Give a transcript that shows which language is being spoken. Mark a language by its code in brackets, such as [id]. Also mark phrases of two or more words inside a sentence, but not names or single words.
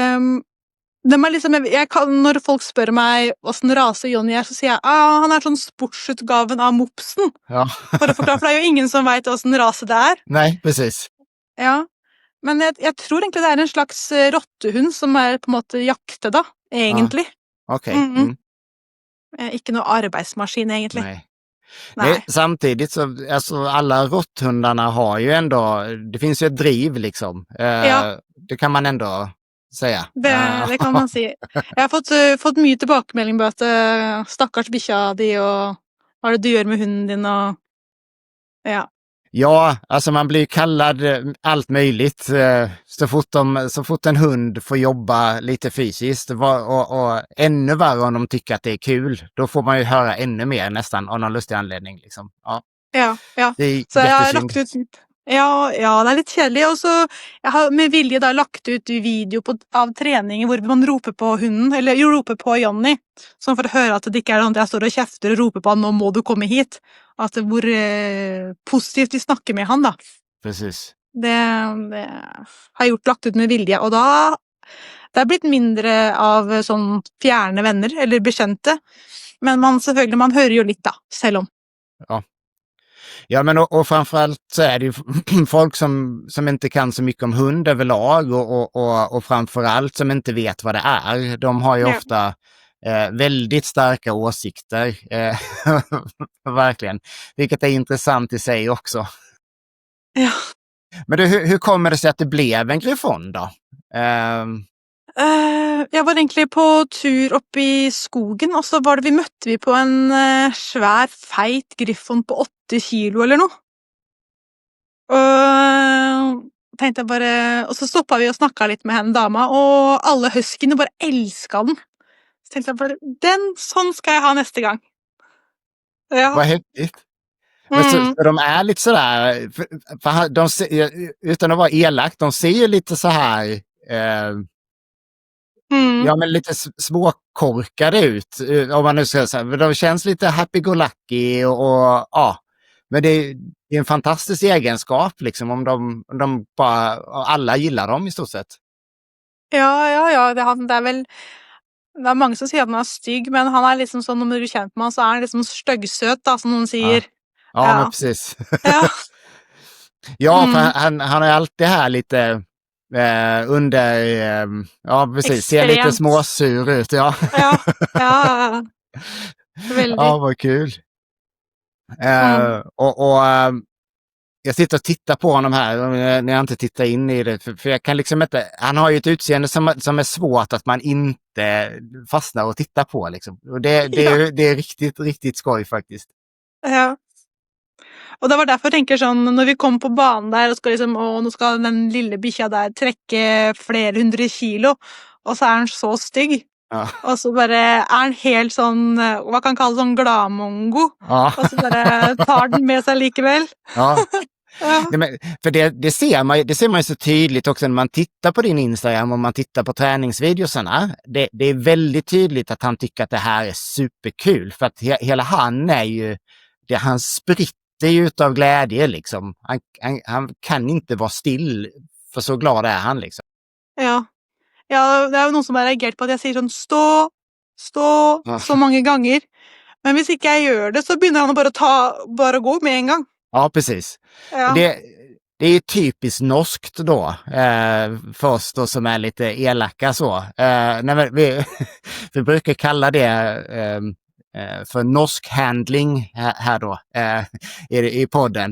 [no] Når folk spør meg hvordan rase Johnny er, så sier jeg han er sånn sportsutgaven av Mopsen. Ja. For å forklare, for det er jo ingen som vet hvordan rase det er. [sv] Nej, precis. [no] Ja, men jeg tror egentlig det er en slags rottehund som er på en måte jakte da, egentlig. [sv] Okej. [no] Ikke noe arbeidsmaskin egentlig. [sv] Nej. Samtidigt så, alltså alla råtthundarna har ju ändå, det finns ju ett driv liksom. Det kan man ändå säga. [no] Det kan man si. Jeg har fått mye tilbakemelding på at stakkars bikkja di, og hva er det du gjør med hunden din, [sv] och Ja, alltså man blir kallad allt möjligt så fort en hund får jobba lite fysiskt, och ännu värre om de tycker att det är kul. Då får man ju höra ännu mer nästan av någon lustig anledning liksom. Ja. [no] Så jeg har lagt ut Ja, det er litt kjedelig. Og så jeg har med vilje da lagt ut video av treninger hvor man roper på hunden, eller roper på Johnny, sånn for å høre at det ikke er sånn at jeg står og kjefter og roper på han, nå må du komme hit. At hvor positivt vi snakker med han da. [sv] Precis. [no] Det har jeg lagt ut med vilje, og da det er blitt mindre av sånn fjerne venner eller bekjente, men selvfølgelig, man hører jo litt da, selv om. [sv] Ja, men och framförallt så är det ju folk som inte kan så mycket om hund överlag, och framförallt som inte vet vad det är. De har ju ofta väldigt starka åsikter, verkligen, vilket är intressant i sig också. Ja. Men hur kommer det sig att det blev en Griffon då? [no] Jeg var egentlig på tur opp i skogen, og så møtte vi på en svær, feit Griffon på 8 kilo eller noe. Og tenkte jeg bare, og så stoppet vi og snakket litt med henne dama, og alle huskyene bare elsket den. Så tenkte jeg bare, sånn skal jeg ha neste gang. Ja. [sv] Vad häftigt. Men Mm. så de är lite sådär, de utan att vara elak, de ser ju lite så här, Mm. ja men lite småkorkade ut, om man nu ska säga. De känns lite [en] happy-go-lucky [sv] och ja. Men det är en fantastisk egenskap liksom om de bara, alla gillar dem i stort sett. [no] Ja, ja, ja, det er mange som sier at han er stygg, men han er liksom sånn, når du blir kjent med han, så er han liksom styggsøt, da, som noen Ja, sier. [sv] ja men Ja. precis. Ja. Ja, för Mm. han är alltid här lite under, ja precis, ser lite Extremt. småsur ut, ja. [no] Ja. Ja, veldig. [sv] Ja, vad kul. Mm. Och jag sitter och tittar på honom här när jag inte tittar in i det. För jag kan liksom inte, han har ju ett utseende som är svårt att man inte fastnar och tittar på. Liksom. Och Ja. det är riktigt, riktigt skoj faktiskt. Ja. [no] Og det var derfor jeg tenker sånn, når vi kom på banen der og skal liksom, nå skal den lille bikkja der trekke flere 100 kilo, og så er han så stygg. Ja. Og så bare er han helt sånn, hva kan man kalle sånn gladmongo, Ja. og så bare tar den med seg likevel. Ja. Ja. [sv] Nej, men, för det ser man ju så tydligt också när man tittar på din Instagram och man tittar på träningsvideosarna. Det är väldigt tydligt att han tycker att det här är superkul, för att hela han är ju, han spritter ju utav glädje liksom. Han kan inte vara still, för så glad är han liksom. [no] Ja. Ja, det er jo noen som har reagert på at jeg sier sånn stå, Ja. så mange ganger. Men hvis ikke jeg gjør det, så begynner han å bare gå med en gang. [sv] Ja, precis. Ja. Det är typiskt norskt då, för oss då som är lite elaka så. Nej, men vi brukar kalla det för norsk handling här då i podden.